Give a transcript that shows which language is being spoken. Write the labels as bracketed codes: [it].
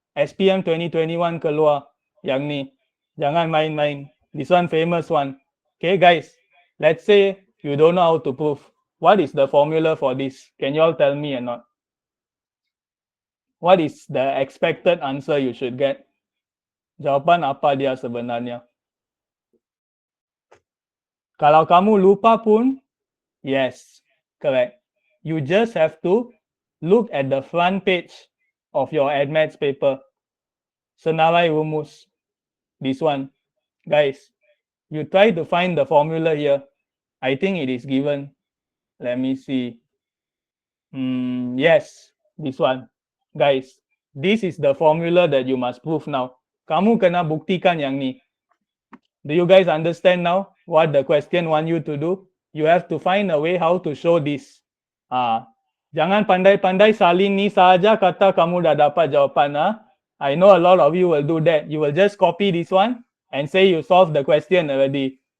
[ms] SPM 2021 keluar yang ni. Jangan main-main. [en] This one famous one. Okay, guys, let's say you don't know how to prove. What is the formula for this? Can you all tell me or not? What is the expected answer you should get? [ms] Jawapan apa dia sebenarnya? Kalau kamu lupa pun, [en] yes, correct. You just have to look at the front page of your AdMaths paper. [ms] Senarai rumus. [en] This one. Guys, you try to find the formula here. I think it is given. Let me see. Yes, this one. Guys, this is the formula that you must prove now. [ms] Kamu kena buktikan yang ni. [en] Do you guys understand now what the question want you to do? You have to find a way how to show this. [ms] Jangan pandai-pandai salin ni saja kata kamu dah dapat jawapan. [en] I know a lot of you will do that. You will just copy this one and say you solved the question already.